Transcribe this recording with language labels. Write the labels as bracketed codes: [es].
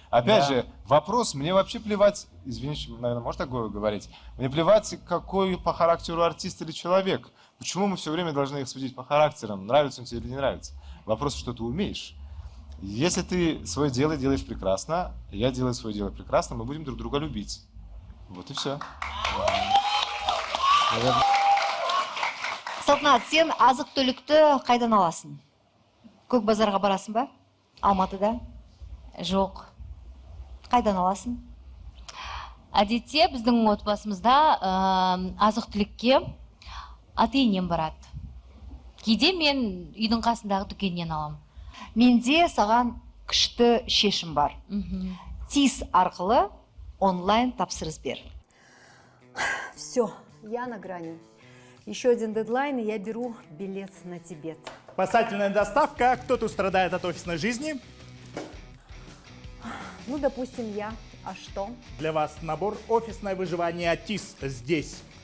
[ru] Опять же, вопрос, мне вообще плевать, извините, наверное, можно такое говорить, мне плевать, какой по характеру артист или человек. Почему мы все время должны их судить по характерам, нравится он тебе или не нравится? Вопрос, что ты умеешь. Если ты свое дело делаешь прекрасно, я делаю свое дело прекрасно, мы будем друг друга любить. Вот и все. [kk] Салтанат, сен азық-түлікті қайдан аласың? Көк базарға барасың ба? Алматыда? Жоқ. Қайдан аласың? Әдетте біздің отбасымызда азық-түлікке ата-енем барады. Кейде мен үйдің қасындағы дүкеннен аламын. Менде саған күшті шешім бар. ТИС арқылы онлайн тапсырыс бер. [ru] Все, я на грани. Еще один дедлайн, и я беру билет на Тибет. Спасательная доставка. Кто тут страдает от офисной жизни? Ну, допустим, я. А что? Для вас набор «Офисное выживание от ТИС» здесь.